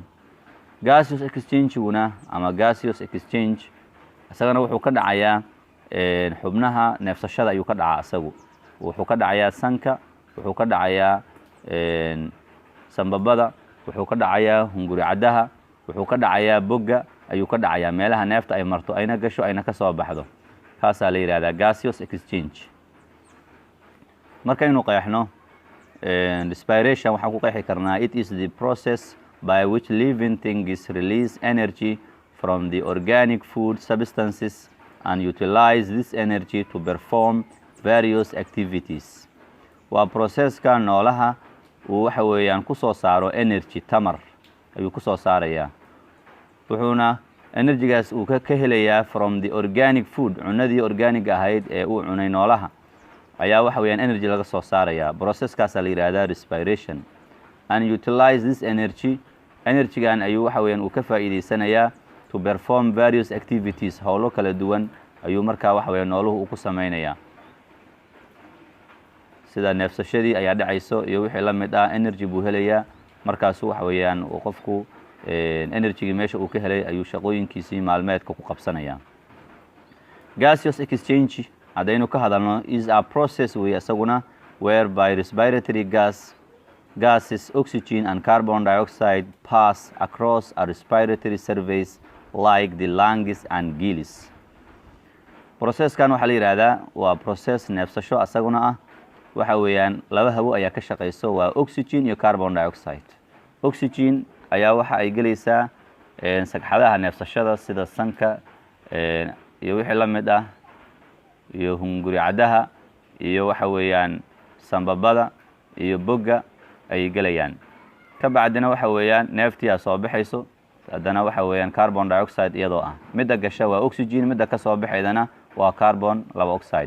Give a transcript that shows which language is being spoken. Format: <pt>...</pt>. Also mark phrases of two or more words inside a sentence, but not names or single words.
<en>gaseous exchange-guna</en> <so>ama</so> <en>gaseous exchange</en> <so>isagana wuxuu ka dhacayaa xubnaha neefsashada ayuu ka dhacaa isagu wuxuu ka dhacayaa sanka wuxuu ka dhacayaa sambabada wuxuu ka dhacayaa hunguri cadaha wuxuu ka dhacayaa bogga ayuu ka dhacayaa meelaha neefta ay marto ayna gasho ayna ka soo baxdo kaasaa la yiraahdaa</so> <en>gaseous exchange.</en> <so>markaynu qeexno</so> <en>respiration</en> <so>waxaan ku qeexi karnaa</so> <en>it is the process by which living things release energy from the organic food substances and utilize this energy to perform various activities.</en> <so>waa processka noolaha uu waxa weeyaan ku soo saaro energy tamar ayuu ku soo saarayaa wuxuuna energygaas uu ka helayaa</so> <en>from the organic food</en> <so>cunadii organic ahayd ee uu cunay noolaha ayaa waxa weeyaan energy laga soo saarayaa. processkaas la yiraahdaa</so> <en>respiration and utilize this energy-gan</en> <so>ayuu waxa weeyaan uu ka faa'iideysanayaa</so> <en>to perform various activities</en> <so>howlo kala duwan ayuu markaa waxa weeyaan nooluhu ku sameynayaa sida neefsashadii ayaa dhacayso iyo wixii la mid ah energy buu helayaa markaas waxa weeyaan uu qofku energy meesha uu ka helay ayuu shaqooyinkiisii maalmeedka ku qabsanayaa.</so> <en>gaseous exchange</en> <so>hadaynu ka hadalno</so> <en>is a process</en> <so>way asaguna</so> <en>whereby respiratory gases oxygen and carbon dioxide pass across a respiratory surface like the lungs and gills.</en> <so>processkan waxa la yiraahdaa waa process neefsasho asaguna ah waxa weeyaan laba hawo ayaa ka shaqeyso waa oxygen iyo</so> <en>carbon dioxide.</en> <so>oxygen ayaa waxa ay gelaysaa sagxadaha neefsashada sida sanka iyo wixii la mid ah iyo hunguri cadaha iyo waxa weeyaan sambabada iyo bogga ay gelayaan ka bacdina waxa weeyaan neeftii soo baxayso haddana waxa weeyaan</so> <en>carbon dioxide</en> <so>iyadoo ah midda gasha waa oxygen midda ka soo baxaydana waa</so> <en>carbon dioxide.</en>